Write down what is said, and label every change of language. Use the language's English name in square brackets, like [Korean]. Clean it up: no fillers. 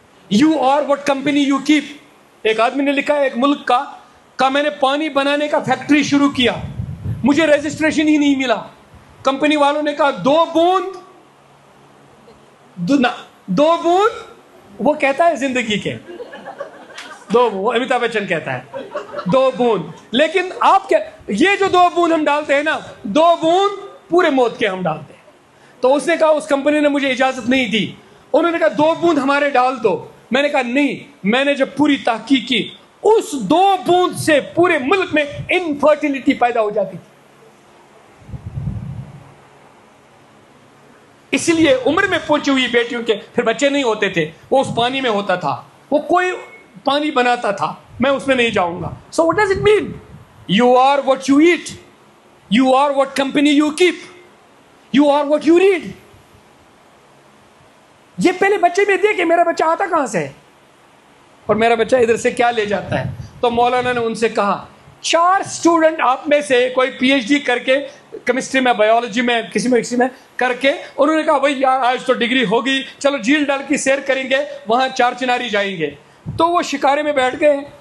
[English] You are what company you keep. [Urdu] ایک آدمی نے لکھا ہے ایک ملک کا, میں نے پانی بنانے کا فیکٹری شروع کیا, مجھے رجسٹریشن ہی نہیں ملا. کمپنی والوں نے کہا 2 بوند, 2 بوند وہ کہتا ہے زندگی کے 2, وہ امیتابھ بچن کہتا ہے 2 بوند. لیکن آپ کیا, یہ جو 2 بوند ہم ڈالتے ہیں نا, 2 بوند پورے موت کے ہم ڈالتے ہیں. تو اس نے کہا, اس کمپنی نے مجھے اجازت نہیں دی. انہوں نے کہا 2 بوند ہمارے ڈال دو. میں نے کہا نہیں. میں نے جب پوری تحقیق کی, اس 2 بوند سے پورے ملک میں انفرٹیلٹی پیدا ہو جاتی تھی. اسی لیے عمر میں پہنچی ہوئی بیٹیوں کے پھر بچے نہیں ہوتے تھے, وہ اس پانی میں ہوتا تھا, وہ کوئی پانی بناتا تھا, میں اس میں نہیں جاؤں گا. [English] So what does it mean? You are what you eat. You are what company you keep. You are what you read. [Urdu] یہ پہلے بچے میں دیکھے میرا بچہ آتا کہاں سے ہے اور میرا بچہ ادھر سے کیا لے جاتا ہے. تو مولانا نے ان سے کہا 4 اسٹوڈنٹ آپ میں سے کوئی PhD کر کے کیمسٹری میں, بایولوجی میں, کسی میں کر کے, انہوں نے کہا بھائی یار آج تو ڈگری ہوگی, چلو جھیل ڈل کی سیر کریں گے, وہاں 4 چناری جائیں گے. تو وہ شکارے میں بیٹھ گئے,